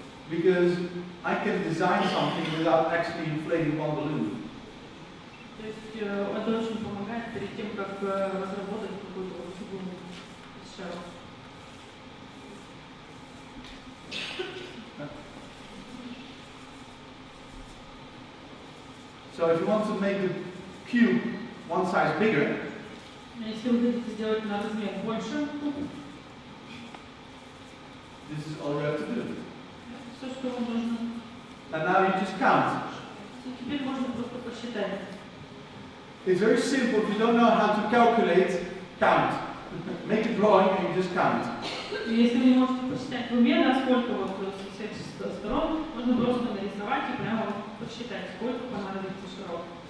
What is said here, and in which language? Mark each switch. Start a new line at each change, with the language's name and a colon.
English: Because I can design something without actually inflating one balloon.
Russian: Это очень помогает перед тем, как разработать какую-то фигуру из шаров.
English: So if you want to make the cube one size bigger,
Russian: если вы хотите сделать на размер больше,
English: this is all you have to do.
Russian: Все, что вам нужно.
English: And now you just count.
Russian: Теперь можно просто посчитать.
English: It's very simple. If you don't know how to calculate, count. Make a drawing and you just count.
Russian: Если вы не можете посчитать в уме, насколько вот с всех сторон, можно просто нарисовать и прямо посчитать, сколько понадобится шаров.